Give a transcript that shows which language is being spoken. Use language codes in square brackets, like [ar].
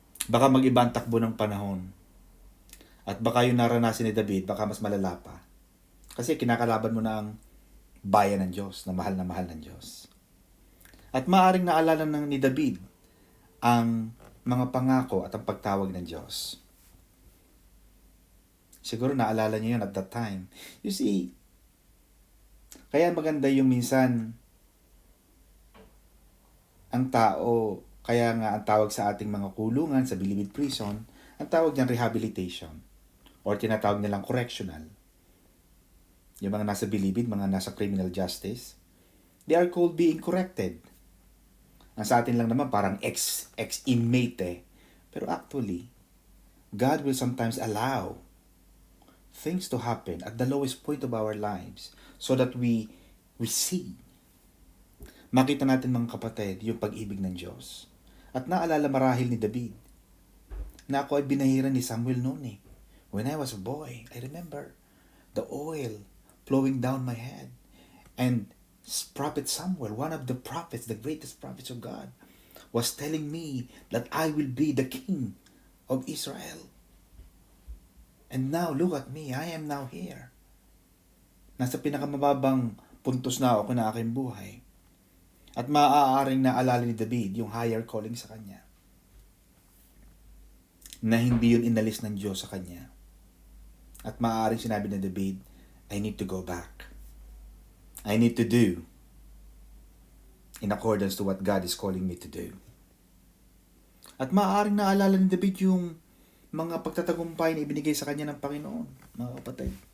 [tl] Baka mag-iba ang takbo ng panahon. At baka yung naranasan ni David, baka mas malala pa. Kasi kinakalaban mo na ang bayan ng Diyos, na mahal ng Diyos. At maaaring naalala ni David ang mga pangako at ang pagtawag ng Diyos. Siguro naalala niyo yun [en] at that time. You see, [tl] kaya maganda yung minsan ang tao, kaya nga ang tawag sa ating mga kulungan, sa Bilibid Prison, ang tawag niyan rehabilitation or tinatawag nilang correctional. Yung mga nasa Bilibid, mga nasa [en] criminal justice, they are called being corrected. [tl] Ang sa atin lang naman parang ex-inmate eh. [en] Pero actually, God will sometimes allow things to happen at the lowest point of our lives so that we see. [tl] makita natin mga kapatid yung pag-ibig ng Diyos. At naalala marahil ni David na ako ay binahiran ni Samuel noon eh. [en] When I was a boy, I remember the oil flowing down my head. And Prophet Samuel, one of the prophets, the greatest prophets of God, was telling me that I will be the king of Israel. And now, look at me, I am now here. [tl] Nasa pinakamababang puntos na ako na aking buhay. At maaaring naalala ni David yung higher calling sa kanya. Na hindi yun inalis ng Diyos sa kanya. At maaaring sinabi ni David, [en] I need to go back. I need to do in accordance to what God is calling me to do. [tl] At maaaring naalala ni David yung mga pagtatagumpay na ibinigay sa kanya ng Panginoon, mga kapatid.